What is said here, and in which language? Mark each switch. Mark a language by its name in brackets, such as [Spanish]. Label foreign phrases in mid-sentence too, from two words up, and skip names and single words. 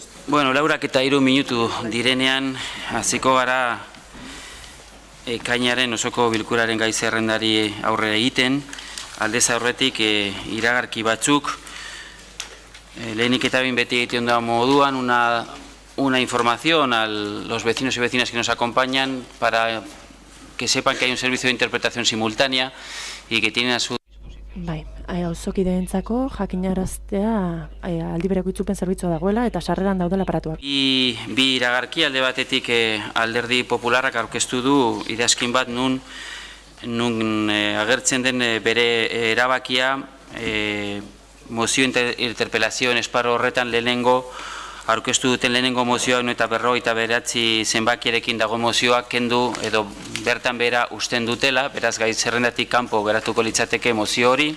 [Basque] Bueno, laurak eta 3 minutu direnean, hasiko gara ekainaren osoko bilkuraren gai zerrendari aurre egiten, aldez aurretik iragarki batzuk, lehenik eta behin beti egiten da moduan [Spanish] una información a los vecinos y vecinas que nos acompañan para que sepan que hay un servicio de interpretación simultánea y que tienen a su... [Basque] Bai, auzokideentzako jakinaraztea aldi bereko itzupen zerbitzua dagoela eta sarreran daudela aparatuak. Bi iragarki alde batetik Alderdi Popularrak aurkeztu du idazkin bat nun agertzen den bere erabakia mozio interpelazioen esparru horretan lehenengo aurkeztu duten lehenengo mozioak eta 59 zenbakiarekin dago mozioak kendu edo bertan bera usten dutela, beraz gai zerrendatik kanpo geratuko litzateke mozio hori.